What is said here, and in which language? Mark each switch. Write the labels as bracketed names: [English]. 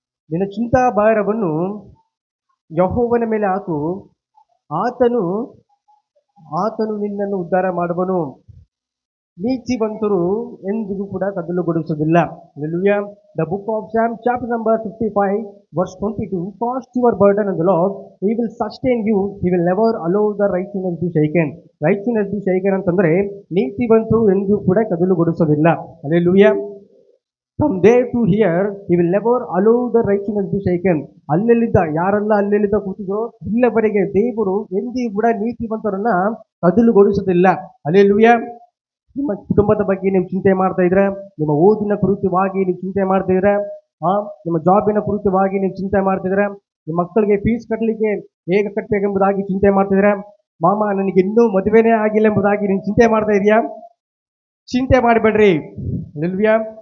[Kannada] ನಿನ್ನ ಚಿಂತಾ ಭಾರವನ್ನು ಯೆಹೋವನ ಮೇಲೆ ಹಾಕು, ಆತನು ನಿನ್ನನ್ನು ಉದ್ಧಾರ ಮಾಡುವನು. ನೀತಿವಂತರು ಎಂದಿಗೂ ಕೂಡ ಕದಲುಗೊಳಿಸುವುದಿಲ್ಲ. [English] Hallelujah. The book of Psalm chapter number 55 verse 22. Cast your burden on the Lord, he will sustain you, he will never allow the righteousness be shaken. Righteousness be shaken [Kannada] ಅಂತಂದ್ರೆ ನೀತಿವಂತರು ಎಂದಿಗೂ ಕೂಡ ಕದಲುಗೊಳಿಸುವುದಿಲ್ಲ. Hallelujah. [English] From there to here, he will never allow the righteousness be shaken. [Kannada] ಯಾರೆಲ್ಲ ಅಲ್ಲೆಲ್ಲಿದ್ದ ಕೂತಿದ್ರು ಇಲ್ಲವರೆಗೆ ದೇವರು ಎಂದಿಗೂ ಕೂಡ ನೀತಿವಂತರನ್ನ ಕದಲುಗೊಳಿಸುವುದಿಲ್ಲ. Hallelujah. ನಿಮ್ಮ ಕುಟುಂಬದ ಬಗ್ಗೆ ನೀವು ಚಿಂತೆ ಮಾಡ್ತಾ ಇದ್ರೆ, ನಿಮ್ಮ ಓದಿನ ಕುರಿತವಾಗಿ ನೀವು ಚಿಂತೆ ಮಾಡ್ತಿದ್ರೆ, ನಿಮ್ಮ ಜಾಬಿನ ಕುರಿತವಾಗಿ ನೀವು ಚಿಂತೆ ಮಾಡ್ತಿದ್ರೆ, ನಿಮ್ಮ ಮಕ್ಕಳಿಗೆ ಫೀಸ್ ಕಟ್ಟಲಿಕ್ಕೆ ಹೇಗೆ ಕಟ್ಟಬೇಕೆಂಬುದಾಗಿ ಚಿಂತೆ ಮಾಡ್ತಿದ್ರೆ, ಮಾಮ ನನಗೆ ಇನ್ನೂ ಮದುವೆನೇ ಆಗಿಲ್ಲ ಎಂಬುದಾಗಿ ನೀವು ಚಿಂತೆ ಮಾಡ್ತಾ ಇದೆಯಾ? ಚಿಂತೆ ಮಾಡಬೇಡ್ರಿ. ಹಲ್ಲೆಲೂಯಾ.